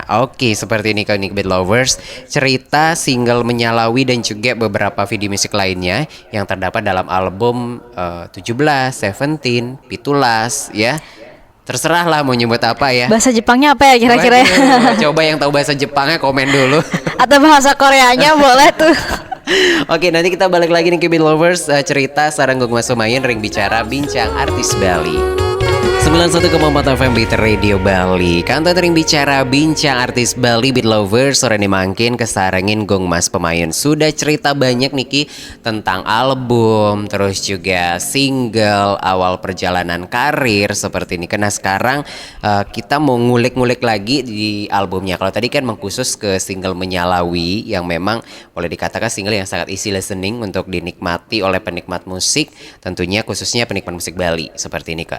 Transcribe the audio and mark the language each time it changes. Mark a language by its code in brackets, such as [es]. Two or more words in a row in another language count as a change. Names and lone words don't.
[id] Oke, seperti ini kan Beat Lovers, cerita single Menyalawi dan juga beberapa video musik lainnya yang terdapat dalam album 17, 17, Pitulas ya. Terserah lah mau nyebut apa ya. Bahasa Jepangnya apa ya kira-kira? Coba yang tahu bahasa Jepangnya komen dulu. Atau bahasa Koreanya boleh tuh. Oke, nanti kita balik lagi nih ke Beat Lovers, cerita sarang Gung Mas Pemayan, Ring Bicara, Bincang Artis Bali. 91,4 FM Beat Radio Bali. Kantor Ring Bicara, Bincang Artis Bali, Beat Lovers. Sore ini [ban] mangkin kesarengin [id] Gung Mas Pemayan. Sudah cerita banyak Niki tentang album, terus juga single, awal perjalanan karir seperti ini. Karena sekarang kita mau ngulik-ngulik lagi di albumnya. Kalau tadi kan mengkhusus ke single Menyalawi yang memang boleh dikatakan single yang sangat [en] easy listening [id] untuk dinikmati oleh penikmat musik, tentunya khususnya penikmat musik Bali seperti ini Kak.